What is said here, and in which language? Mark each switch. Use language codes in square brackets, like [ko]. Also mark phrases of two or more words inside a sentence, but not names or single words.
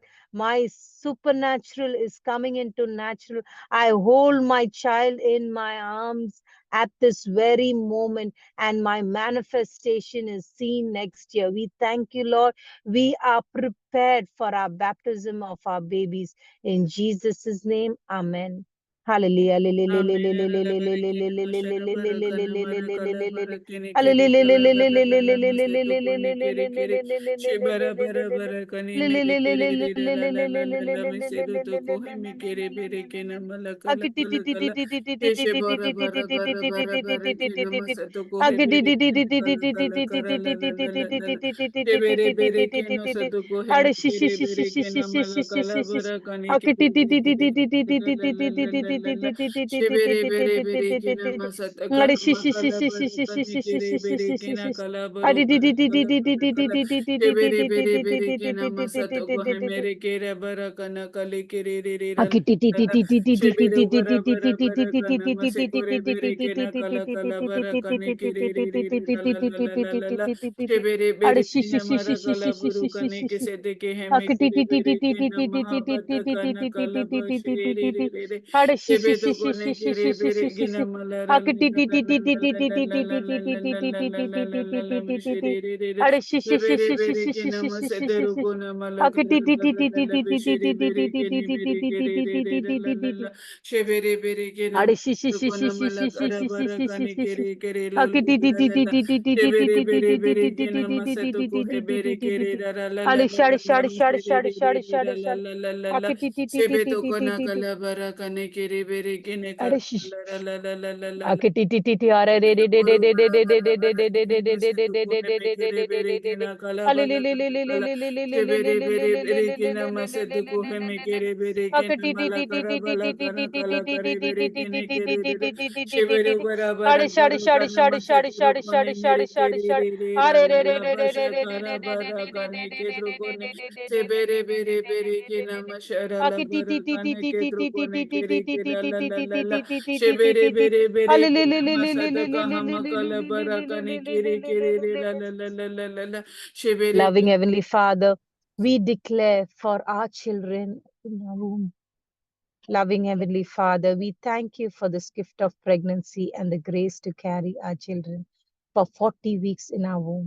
[en] My supernatural is coming into natural. I hold my child in my arms at this very moment, and my manifestation is seen next year. We thank you, Lord. We are prepared for our baptism of our babies. In Jesus' name, amen. Hallelujah. Amen. Alalabarekina masharabarakana marakala barakene kere kalakala maseto kone kere kere shibara bara bara kane mere kere rira la la la la la mesedo to kohe me kere bere kena malakala kala kala keshe bara bara bara bara bara kena masato kohe bere kena kala kala kara la la la la la la shibere bere kena sato kohe me kere bere kena malakala bara kane kere bere kere la la la la la la la Shibere bere bere kina masata kala makala bara kani kere bere kina kala baro kala kala kala kala shibere bere bere kina masato ko he mere kere bara kana kale kere re re ra la la la shibere bara kana mase kore bere kina kala kala bara kane kere re re re ra la la la la la la shibere bere kina mara kala buru kane ke se de ke he me kere bere kina mahabata kana kala ba shire re re re re Shebedo kone kere bere gina malara la la la la la la la la la la la la la la la la mishiri re re re shebere bere gina masedero kona malaka la la la la la bishiri bere gini mere kere re re la la la la shebere bere gina masedero kona malaka ra bara kani kere kere la la la la la shebere bere bere gina masedo kohe bere kere ra la la la la la la mishiri re re re ra la la la la la Sebeto kona kala bara kane kere bere kene kala la la la la la la la Sebeto koro bara kala bara kene maseto kohe me kere bere kena kala bara kala kala Sebere bere bere kena maseto kohe me kere bere kena mala kara bala kana kala kare bere kene kere bere Sebere bara kara kana maseto rokone mere kere re re ra la la basha kara bara kane kedro kone Sebere bere bere kina mashara la bara kane kedro kone kere kera la la la la shebere bere bere kina masata kaha makala bara kane kere kere re la la la la la la la shebere Loving Heavenly Father, we declare for our children in our womb. Loving Heavenly Father, we thank you for this gift of pregnancy and the grace to carry our children for 40 weeks in our womb.